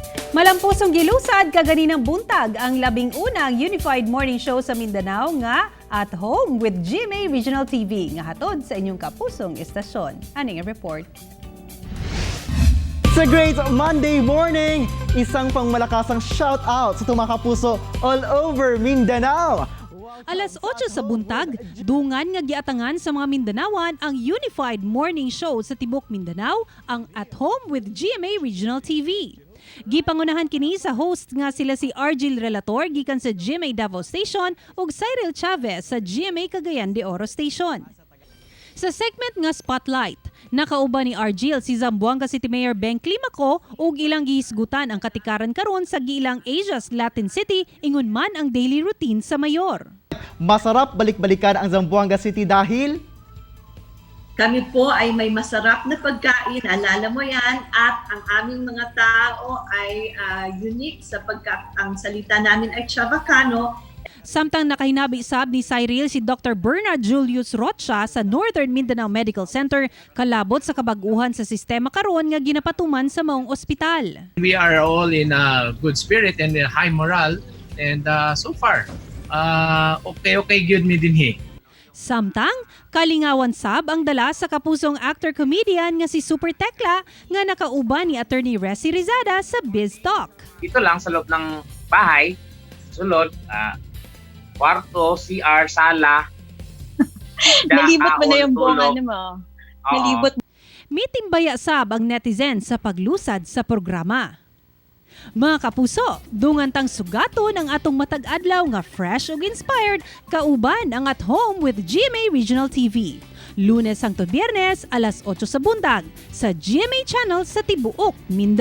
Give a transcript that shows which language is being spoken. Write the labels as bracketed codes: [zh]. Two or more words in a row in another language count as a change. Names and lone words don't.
[ceb] Malampusong gilusad kaganinang buntag ang labing-unang Unified Morning Show sa Mindanao nga At Home with GMA Regional TV nga hatod sa inyong kapusong estasyon. Aning report. [en] Sa Great Monday morning, [tl] isang pangmalakasang shout-out sa tumakapuso [en] all over [tl] Mindanao. [ceb] Alas 8 sa buntag, dungan nga giatangan sa mga Mindanawan ang Unified Morning Show sa Tibok Mindanao, ang At Home with GMA Regional TV. Gipangunahan kini sa host nga sila si Argil Relator gikan sa GMA Davao Station ug Cyril Chavez sa GMA Cagayan de Oro Station. Sa segment nga Spotlight, nakauban ni Argil si Zamboanga City Mayor Beng Climaco ug ilang gihisgutan ang katikaran karon sa gilang Asia's Latin City ingon man ang [en] daily routine [ceb] sa mayor. [tl] Masarap balik-balikan ang Zamboanga City dahil kami po ay may masarap na pagkain, alala mo yan, at ang aming mga tao ay unique sapagkat ang salita namin ay Chavacano. [ceb] Samtang nakahinabi sab ni Cyril si Dr. Bernard Julius Rocha sa Northern Mindanao Medical Center kalabot sa kabaguhan sa sistema karon nga ginapatuman sa maong ospital. [en] We are all in a good spirit and high morale, and so far [ceb] okay gyud mi dinhi. Samtang kalingawan sab ang dala sa kapusong actor-comedian nga si Super Tekla nga nakauban ni Attorney Resi Rizada sa Biz Talk. [tl] Dito lang sa loob ng bahay, sulod, kwarto, CR, sala. Nalibot mo na yung buong ano mo. Nalibot. [ceb] May timbaya sab ang netizen sa paglusad sa programa. Mga kapuso, dungantang sugaton ang atong matag-adlaw nga fresh ug inspired kauban ang At Home with GMA Regional TV. Lunes hangtod Biyernes, alas 8 sa buntag sa GMA Channel sa Tibuok, Mindanao.